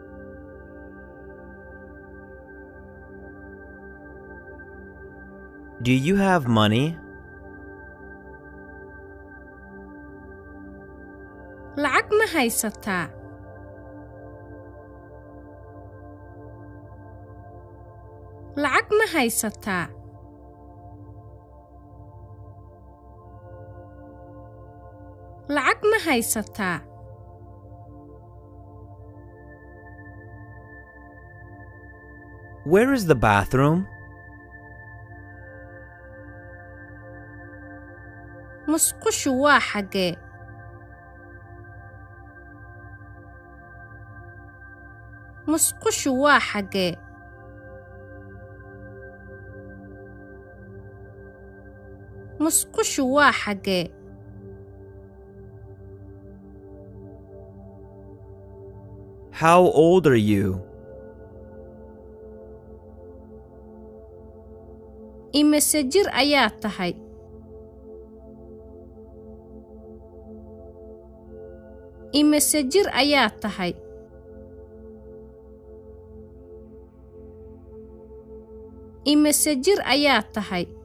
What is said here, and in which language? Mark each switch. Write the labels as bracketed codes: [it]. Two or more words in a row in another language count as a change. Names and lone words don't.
[en] Do you have money? [so] lacag ma haysataa? lacag ma haysataa? lacag ma haysataa? [en] Where is the bathroom? [so] musqushu waa xagee? musqushu waa xagee? musqushu waa xagee? [en] How old are you? [so] imise jir ayaa tahay? imise jir ayaa tahay? imise jir ayaa tahay?